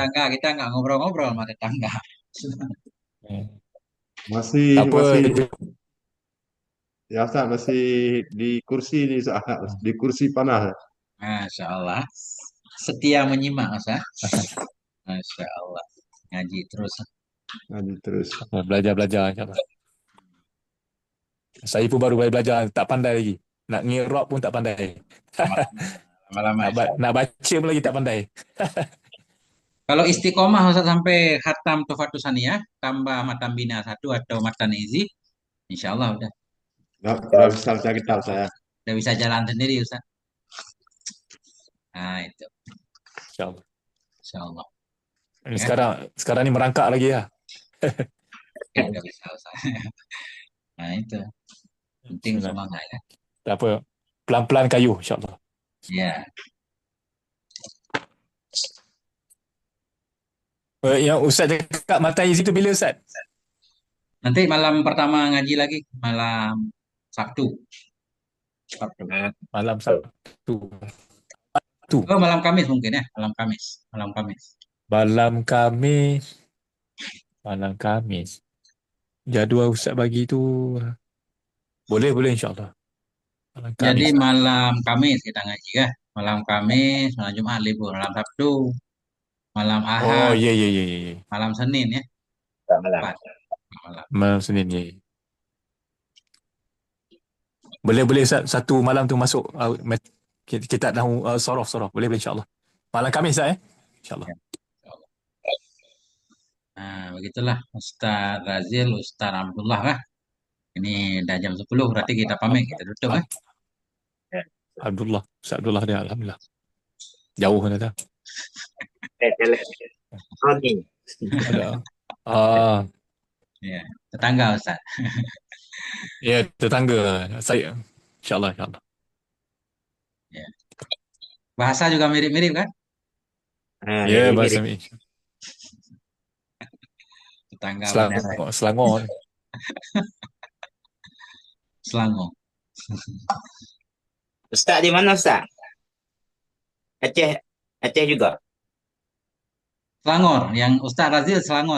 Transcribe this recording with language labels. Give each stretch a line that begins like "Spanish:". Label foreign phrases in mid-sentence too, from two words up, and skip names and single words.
Indonesian: tetangga kita nggak ngobrol-ngobrol sama tetangga. Ya. Masih
Malay: Tak apa. masih ya Ustaz, masih di kursi ni Ustaz, di kursi panas.
Indonesian: Masya Allah. Setia menyimak Ustaz. Masya Allah. Ngaji terus. Nanti terus. Belajar-belajar insyaAllah.
Malay: Saya pun baru belajar. Tak pandai lagi. Nak ngirab pun tak pandai.
Indonesian: Lama-lama
Malay: Nak,
Indonesian: insya Allah.
Malay: nak baca pun lagi tak pandai.
Indonesian: Kalau istiqomah Ustaz sampai khatam Tufatus Saniyah, tambah matan bina satu atau matan izi, insya Allah
Malay: Dah bisa baca kitab saya.
Indonesian: udah bisa jalan sendiri Ustaz. Nah itu, InsyaAllah. insya Allah.
Malay: Ini
Indonesian: Ya,
Malay: sekarang ni merangkak lagi lah.
Indonesian: ya udah bisa Ustaz. Nah itu, penting Bismillah. semangat ya.
Malay: Tak apa.
Indonesian: Pelan-pelan kayu insyaAllah. Ya,
Malay: Yang Ustaz cakap mata izi tu bila Ustaz?
Indonesian: nanti malam pertama ngaji lagi, malam Sabtu.
Malay: Sabtu. Malam Sabtu. Tu.
Indonesian: Oh, malam Kamis mungkin ya, malam Kamis, malam Kamis.
Malay: Malam Khamis. Malam Khamis. Jadual Ustaz bagi tu. Boleh insyaAllah. Malam
Indonesian: Jadi
Malay: Khamis.
Indonesian: malam Kamis kita ngaji ya, malam Kamis, malam Jumat libur, malam Sabtu, malam
Malay: Oh,
Indonesian: Ahad,
Malay: ya.
Indonesian: malam Senin ya,
Malay: Tak malam.
Indonesian: empat malam. Malam Senin,
Malay: ya. Boleh Ustaz. Satu malam tu masuk. Kita tak tahu sorof. Boleh insyaAllah. Malam Khamis Ustaz InsyaAllah.
Indonesian: Ya, insya Allah. Nah, begitulah Ustaz Razil, Ustaz Abdullah kah? Ini udah jam 10 berarti kita pamit, kita tutup ya.
Malay: Abdullah. Ustaz Abdullah dia Alhamdulillah. Jauh kan dah.
Indonesian: Jalan. Rodi. Ada. Ah, Ya, tetangga Ustaz.
Malay: ya tetangga saya. InsyaAllah.
Indonesian: Ya. Bahasa juga mirip-mirip kan?
Malay: Ya, Jadi
Indonesian: bahasa
Malay: mirip.
Indonesian: Tetangga Bandar
Malay: Selangor. Selangor.
Indonesian: Ustaz di mana Ustaz? Aceh. Aceh juga.
Malay: Selangor, yang Ustaz Razil Selangor,